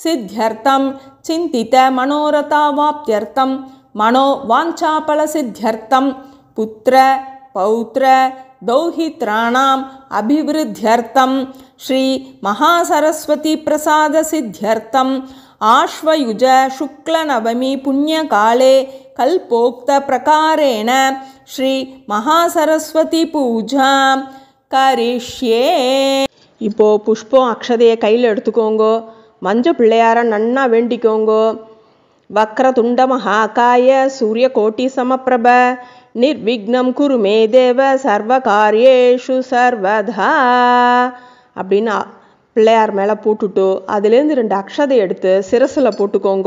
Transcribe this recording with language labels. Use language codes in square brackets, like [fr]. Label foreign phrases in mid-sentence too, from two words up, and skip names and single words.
[sa] सिद्ध्यर्थं चिन्तित मनोरथावाप्त्यर्थं मनोवाञ्छाफलसिद्ध्यर्थं पुत्र पौत्र दौहित्राणाम् अभिवृद्ध्यर्थं श्री महासरस्वती प्रसाद सिद्ध्यर्थं आश्वयुज शुक्लनवमी पुण्यकाले कल्पोक्त प्रकारेण श्री महासरस्वती पूजा करिष्ये. [ta] இப்போ புஷ்பம் அக்ஷதையை கையில் எடுத்துக்கோங்க. மஞ்ச பிள்ளையார நன்னா வேண்டிக்கோங்க. [sa] वक्रतुण्ड महाकाय सूर्य कोटि समप्रभ निर्विघ्नं कुरु मे देव सर्व कार्येषु सर्वदा [ta] அப்படின்னு பிள்ளையார் மேலே போட்டுட்டு அதுலேருந்து 2 அக்ஷதை எடுத்து சிரசில் போட்டுக்கோங்க.